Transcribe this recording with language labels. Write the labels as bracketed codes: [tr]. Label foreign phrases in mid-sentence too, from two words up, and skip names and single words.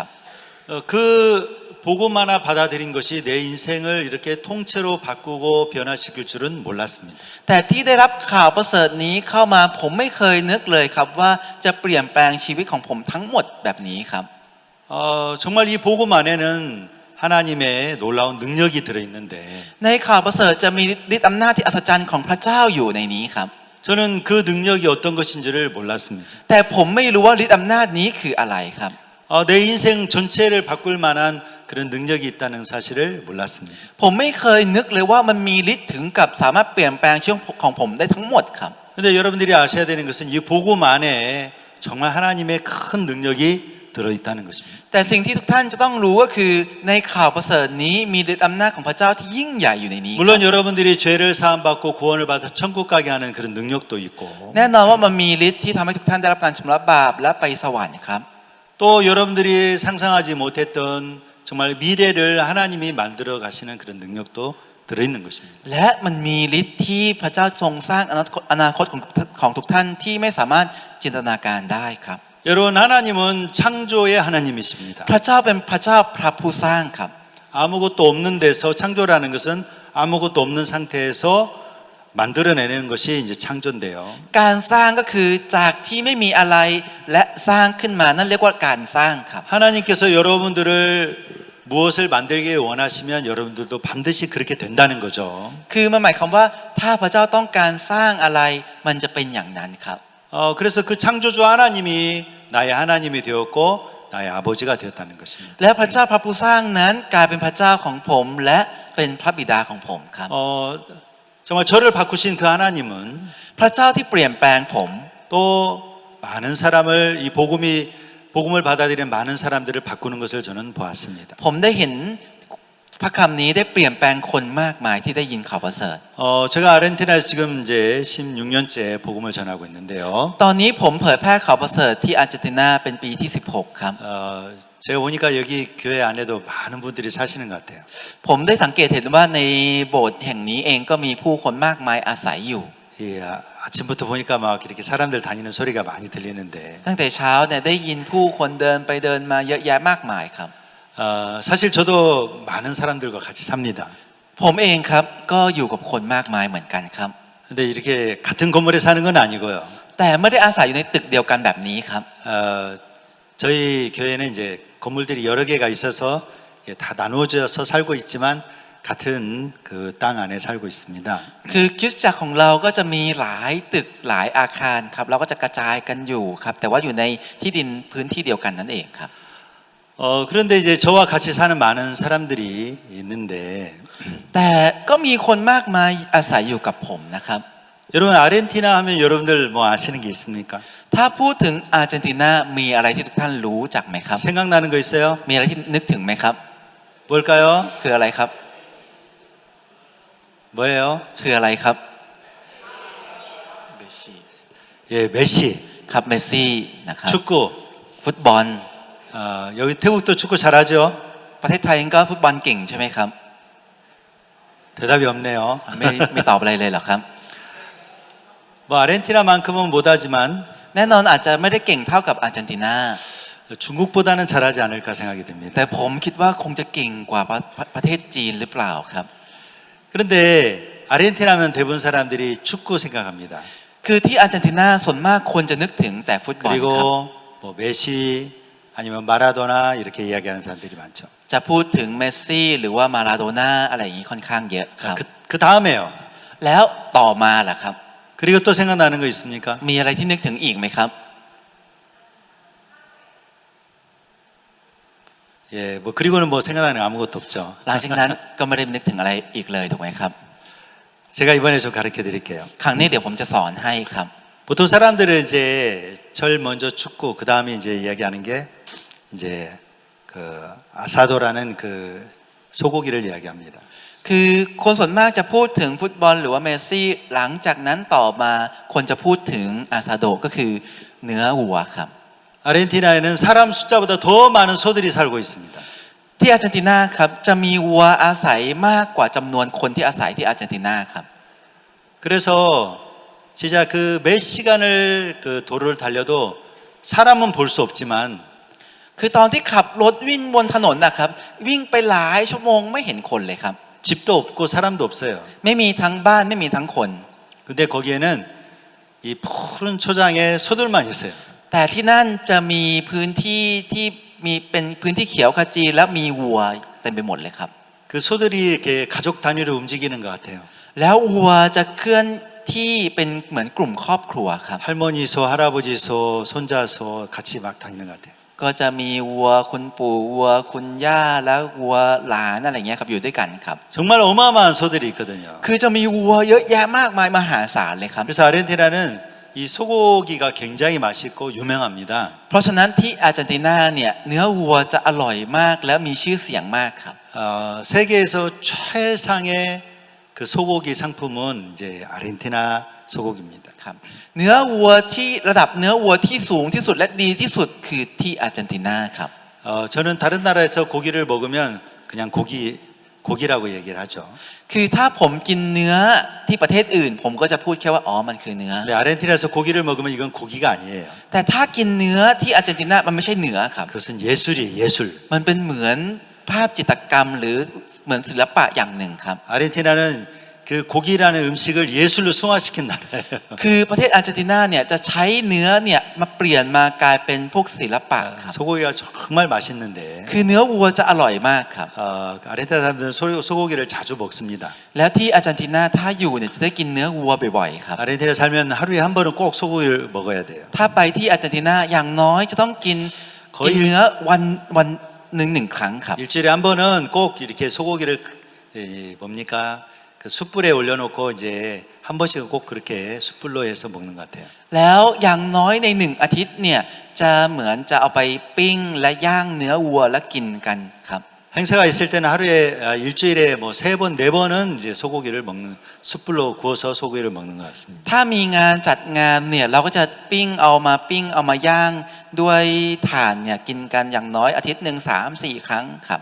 [ko] 그 복음 하나 받아들인 것이 내 인생을 이렇게 통째로 바꾸고 변화시킬 줄은 몰랐습니다. [th] แต่ที่ได้รับข่าวประเสริฐนี้เข้ามาผมไม่เคยนึกเลยครับว่าจะเปลี่ยนแปลงชีวิตของผมทั้งหมดแบบนี้ครับ [ko] 정말 이 복음 안에는 하나님의 놀라운 능력이 들어있는데 [th] ในข่าวประเสริฐจะมีฤทธิ์อำนาจที่อัศจรรย์ของพระเจ้าอยู่ในนี้ครับ [ko] 저는 그 능력이 어떤 것인지를 몰랐습니다. [th] แต่ผมไม่รู้ว่าฤทธิ์อำนาจนี้คืออะไรครับ [ko] 내 인생 전체를 바꿀 만한 그런 능력이 있다는 사실을 몰랐습니다. [th] ผมไม่เคยนึกเลยว่ามันมีฤทธิ์ถึงกับสามารถเปลี่ยนแปลงชีวิตของผมได้ทั้งหมดครับ [ko] 근데 여러분들이 아셔야 되는 것은 이 복음 안에 정말 하나님의 큰 능력이 들어있다는 것입니다. [th] แต่สิ่งที่ทุกท่านจะต้องรู้ก็คือในข่าวประเสริฐนี้มีฤทธิ์อำนาจของพระเจ้าที่ยิ่งใหญ่อยู่ในนี้ [ko] 물론 여러분들이 죄를 사함받고 구원을 받아 천국 가게 하는 그런 능력도 있고 [th] แน่นอนว่ามันมีฤทธิ์ที่ทำให้ทุกท่านได้รับการชำระบาปและไปสวรรค์ครับ [ko] 또 여러분들이 상상하지 못했던 정말 미래를 하나님이 만들어 가시는 그런 능력도 들어있는 것입니다. [th] และมันมีฤทธิ์ที่พระเจ้าทรงสร้างอนาคตของทุกท่านที่ไม่สามารถจินตนาการได้ครับ [ko] 여러분 하나님은 창조의 하나님이십니다. [th] พระเจ้าเป็นพระเจ้าพระผู้สร้างครับ [ko] 아무것도 없는 데서 창조라는 것은 아무것도 없는 상태에서 만들어내는 것이 이제 창조인데요. [th] การสร้างก็คือจากที่ไม่มีอะไรและสร้างขึ้นมานั่นเรียกว่าการสร้างครับ [ko] 하나님께서 여러분들을 무엇을 만들기 원하시면 여러분들도 반드시 그렇게 된다는 거죠. [th] คือมันหมายความว่าถ้าพระเจ้าต้องการสร้างอะไรมันจะเป็นอย่างนั้นครับ [ko] 그래서 그 창조주 하나님이 나의 하나님이 되었고 나의 아버지가 되었다는 것입니다. [th] และพระเจ้าพระผู้สร้างนั้นกลายเป็นพระเจ้าของผมและเป็นพระบิดาของผมครับ [ko] 정말 저를 바꾸신 그 하나님은 [th] พระเจ้าที่เปลี่ยนแปลงผม [ko] 또 많은 사람을 이 복음을 받아들이는 많은 사람들을 바꾸는 것을 저는 보았습니다. [th] ผมได้เห็นพระคำนี้ได้เปลี่ยนแปลงคนมากมายที่ได้ยินข่าวประเสริฐ [ko] 제가 아르헨티나에서 지금 이제 16년째 복음을 전하고 있는데요. [th] ตอนนี้ผมเผยแพร่ข่าวประเสริฐที่อาร์เจนตินาเป็นปีที่16ครับ [ko] 제가 보니까 여기 교회 안에도 많은 분들이 사시는 것 같아요. [th] ผมได้สังเกตเห็นว่าในโบสถ์แห่งนี้เองก็มีผู้คนมากมายอาศัยอยู่ [ko] 예, 아침부터 보니까 막 이렇게 사람들 다니는 소리가 많이 들리는데 [th] ตั้งแต่เช้าเนี่ยได้ยินผู้คนเดินไปเดินมาเยอะแยะมากมายครับ [ko] 사실 저도 많은 사람들과 같이 삽니다. [th] ผมเองครับก็อยู่กับคนมากมายเหมือนกันครับ [ko] 근데 이렇게 같은 건물에 사는 건 아니고요. [th] แต่ไม่ได้อาศัยอยู่ในตึกเดียวกันแบบนี้ครับ [ko] 저희 교회는 이제 건물들이 여러 개가 있어서 다 나누어져서 살고 있지만 같은 그 땅 안에 살고 있습니다. [th] คือคริสตจักรของเราก็จะมีหลายตึกหลายอาคารครับเราก็จะกระจายกันอยู่ครับแต่ว่าอยู่ในที่ดินพื้นที่เดียวกันนั่นเองครับ [ko] 그런데 이제 저와 같이 사는 많은 사람들이 있는데 [th] แต่ก็มีคนมากมายอาศัยอยู่กับผมนะครับ [ko] 여러분 아르헨티나 하면 여러분들 뭐 아시는 게 있습니까? [th] ถ้าพูดถึงอาร์เจนตินามีอะไรที่ทุกท่านรู้จักไหมครับ [ko] 생각나는 거 있어요? [th] มีอะไรที่นึกถึงไหมครับ [ko] 뭘까요? [th] คืออะไรครับ [ko] 뭐예요? [th] คืออะไรครับ [ko] 예, 메시. [th] ครับเมสซี่นะครับ [ko] 축구. [th] ฟุตบอล [ko] 여기 태국도 축구 잘하죠? [th] ประเทศไทยก็ฟุตบอลเก่งใช่ไหมครับ [ko] 대답이 없네요. [th] ไม่ตอบอะไรเลยเหรอครับ [ko] 뭐 아르헨티나만큼은 못하지만 [th] แน่นอนอาจจะไม่ได้เก่งเท่ากับอาร์เจนตินา [ko] 중국보다는 잘하지 않을까 생각이 됩니다. [th] แต่ผมคิดว่าคงจะเก่งกว่าประเทศจีนหรือเปล่าครับ [ko] 그런데 아르헨티나면 대부분 사람들이 축구 생각합니다. [th] คือที่อาร์เจนตินาส่วนมากคนจะนึกถึงแต่ฟุตบอลครับ [ko] 그리고 뭐 메시 아니면 마라도나 이렇게 이야기하는 사람들이 많죠. [th] จะพูดถึงเมสซี่หรือว่ามาราโดน่าอะไรอย่างนี้ค่อนข้างเยอะครับ [ko] 그 다음에요. [th] แล้วต่อมาล่ะครับ [ko] 그리고 또 생각나는 거 있습니까? [th] มีอะไรที่นึกถึงอีกไหมครับ [ko] 예, 뭐 그리고는 뭐 생각나는 거 아무것도 없죠. [th] หลังจากนั้นก็ไม่ได้นึกถึงอะไรอีกเลยถูกไหมครับ [ko] 제가 이번에 좀 가르쳐 드릴게요. [th] ครั้งนี้เดี๋ยวผมจะสอนให้ครับ [ko] 보통 사람들은 이제 절 먼저 죽고 그 다음에 이제 이야기하는 게 이제 그 아사도라는 그 소고기를 이야기합니다. [th] คือคนส่วนมากจะพูดถึงฟุตบอลหรือว่าเมสซี่หลังจากนั้นต่อมาคนจะพูดถึงอาซาโดก็คือเนื้อวัวครับ [ko] 아르헨티나에는 사람 숫자보다 더 많은 소들이 살고 있습니다. [th] ที่อาร์เจนตินาครับจะมีวัวอาศัยมากกว่าจำนวนคนที่อาศัยที่อาร์เจนตินาครับ [ko] 그래서 진짜 그 몇 시간을 그 도로를 달려도 사람은 볼 수 없지만 [th] คือตอนที่ขับรถวิ่งบนถนนนะครับวิ่งไปหลายชั่วโมงไม่เห็นคนเลยครับ [ko] 집도 없고 사람도 없어요. [th] ไม่มีทั้งบ้านไม่มีทั้งคน [ko] 근데 거기에는 이 푸른 초장에 소들만 있어요. [th] แต่ที่นั่นจะมีพื้นที่ที่มีเป็นพื้นที่เขียวขจีและมีวัวเต็มไปหมดเลยครับ [ko] 그 소들이 이렇게 가족 단위로 움직이는 것 같아요. [th] แล้ววัวจะเคลื่อนที่เป็นเหมือนกลุ่มครอบครัวครับ [ko] 할머니 소, 할아버지 소, 손자 소 같이 막 다니는 것 같아요. [th] ก็จะมีวัวคุณปู่วัวคุณย่าแล้ววัวหลานอะไรเงี้ยครับอยู่ด้วยกันครับ [ko] 정말 어마어마한 소들이 있거든요. [th] คือจะมีวัวเยอะแยะมากมายมหาศาลเลยครับ [ko] 그래서 아르헨티나는 이 소고기가 굉장히 맛있고 유명합니다. [th] เพราะฉะนั้นที่อาร์เจนตินาเนี่ยเนื้อวัวจะอร่อยมากและมีชื่อเสียงมากครับ [ko] 세계에서 최상의 그 소고기 상품은 이제 아르헨티나 소고기입니다. [th] ครับเนื้อวัวที่ระดับเนื้อวัวที่สูงที่สุดและดีที่สุดคือที่อาร์เจนตินาครับ [ko] 저는 다른 나라에서 고기를 먹으면 그냥 고기라고 얘기를 하죠. [th] คือถ้าผมกินเนื้อที่ประเทศอื่น ผมก็จะพูดแค่ว่าอ๋อมันคือเนื้อ [ko] 근데 아르헨티나에서 고기를 먹으면 이건 고기가 아니에요. [th] แต่ถ้ากินเนื้อที่อาร์เจนตินามันไม่ใช่เนื้อครับ [ko] 그것은 예술이에요, 예술. [th] มันเป็นเหมือนภาพจิตรกรรมหรือเหมือนศิลปะอย่างหนึ่งครับ [ko] 아르헨티나는 그 고기라는 음식을 예술로 승화시킨 나라예요. [th] คือประเทศอาร์เจนตินาเนี่ยจะใช้เนื้อเนี่ยมาเปลี่ยนมากลายเป็นพวกศิลปะครับ [ko] 소고기가 정말 맛있는데 [th] คือเนื้อวัวจะอร่อยมากครับ [ko] 아르헨티나 사람들은 소고기를 자주 먹습니다. [th] แล้วที่อาร์เจนตินาถ้าอยู่เนี่ยจะได้กินเนื้อวัวบ่อยๆครับ [ko] 아르헨티나 살면 하루에 한 번은 꼭 소고기를 먹어야 돼요. [th] ถ้าไปที่อาร์เจนตินาอย่างน้อยจะต้องกินเนื้อวันหนึ่งครั้งครับ [ko] 일주일에 한 번은 꼭 이렇게 소고기를 뭡니까? 그 숯불에 올려놓고 이제 한 번씩은 꼭 그렇게 숯불로 해서 먹는 것 같아요. [th] แล้วอย่างน้อยในหนึ่งอาทิตย์เนี่ยจะเหมือนจะเอาไปปิ้งและย่างเนื้อวัวและกินกันครับ [ko] 행사가 있을 때는 하루에 일주일에 뭐 3번, 4번은 이제 소고기를 먹는 숯불로 구워서 소고기를 먹는 것 같습니다. [th] ถ้ามีงานจัดงานเนี่ยเราก็จะปิ้งเอามาย่างด้วยถ่านเนี่ยกินกันอย่างน้อยอาทิตย์หนึ่ง3-4 ครั้งครับ